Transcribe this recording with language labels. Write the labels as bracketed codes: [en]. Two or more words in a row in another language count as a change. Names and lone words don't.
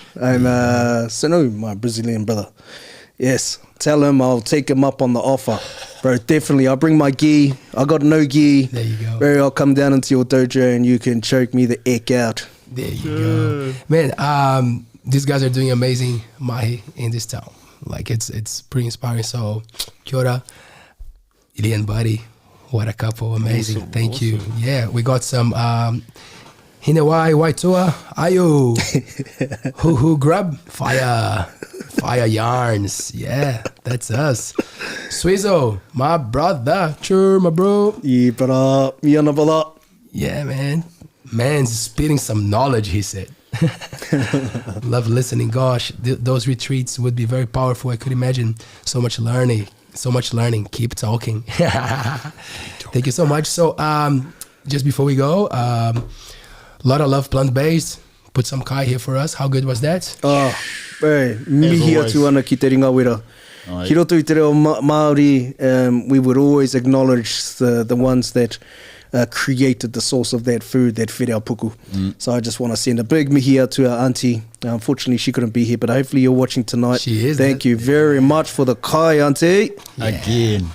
[en] I'm Sanu, my Brazilian brother. Yes, tell him I'll take him up on the offer. Bro, definitely. I'll bring my gi. I got no gi. There you go. Bro, I'll come down into your dojo and you can choke me the heck out. There you go. Man, these guys are doing amazing mahi in this town. Like, it's pretty inspiring. So, [mi] kia ora, [en] Ili and Buddy. What a couple. Amazing. Awesome, Thank you. Yeah, we got some Hinawai Waitua. Ayo. Hoo grub. Fire yarns. Yeah, that's us. Swizo, my brother. Sure, my bro. Yeah, brother. Yeah, man. Man's spitting some knowledge, he said. Love listening. Gosh, those retreats would be very powerful. I could imagine so much learning. Keep talking. Thank you so much. So, just before we go, a lot of love plant-based. Put some kai here for us. How good was that? [mi] Oh, mihi atu ana ki te ringa wera. Ki roto i te reo Māori, [en] we would always acknowledge the ones that created the source of that food that fed our puku. So I just want to send a big mihi out to our auntie. Unfortunately, she couldn't be here, but hopefully you're watching tonight. She is. Thank you very much for the kai, auntie. Again.